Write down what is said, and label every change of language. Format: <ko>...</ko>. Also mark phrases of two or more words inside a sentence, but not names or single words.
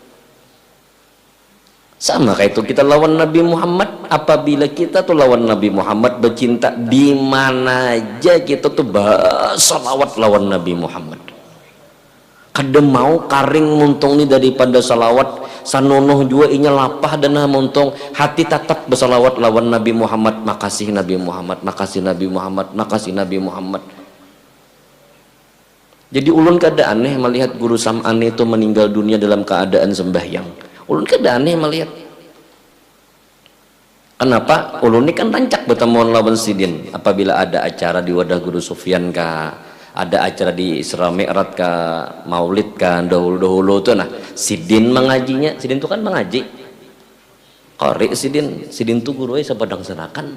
<bjn>Sama kayak itu kita lawan Nabi Muhammad, apabila kita tuh lawan Nabi Muhammad bercinta di mana aja kita tuh salawat lawan Nabi Muhammad. Kada mau karing muntung ni daripada salawat sanonoh jua inya lapah dana muntung hati tetap bersalawat lawan Nabi Muhammad. Makasih Nabi Muhammad, makasih Nabi Muhammad, makasih Nabi Muhammad. Jadi ulun kada aneh melihat Guru Sam'an itu meninggal dunia dalam keadaan sembahyang. Ulun kada aneh melihat. Kenapa? Ulun ini kan rancak bertemu lawan sidin apabila ada acara di wadah Guru Sufyan kah, ada acara di Isra Mi'raj kah, Maulid kan dahulu tuh nah sidin mengajinya, sidin tuh kan mengaji qari sidin tuh guru sepadang serakan.</bjn>